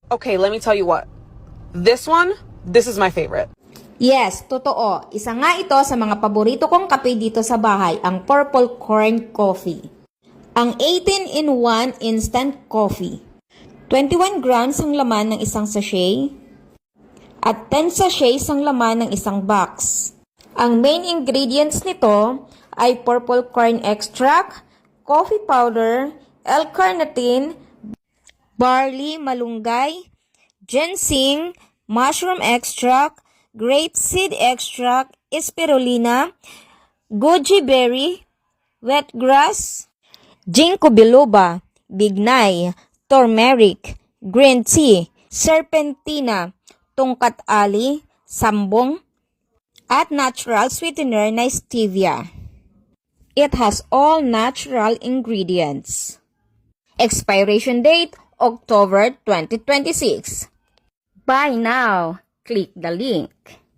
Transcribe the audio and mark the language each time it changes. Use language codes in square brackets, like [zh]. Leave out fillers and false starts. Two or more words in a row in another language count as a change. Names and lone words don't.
[en] Okay, let me tell you what. This is my favorite. Yes, [tl] totoo. Isa nga ito sa mga paborito kong kape dito sa bahay, ang Purple Corn Coffee. Ang 18-in-1 [en] instant coffee. [tl] 21 grams ang laman ng isang sachet at 10 sachets ang laman ng isang box. Ang [en] main ingredients [tl] nito ay [en] purple corn extract, coffee powder, L-carnitine, barley, malunggay, ginseng, mushroom extract, grapeseed extract, spirulina, goji berry, wheatgrass, ginkgo biloba, bignay, turmeric, green tea, serpentina, tungkat ali, sambong, at natural sweetener na stevia. It has all natural ingredients. Expiration date, October 2026. Buy now. Click the link.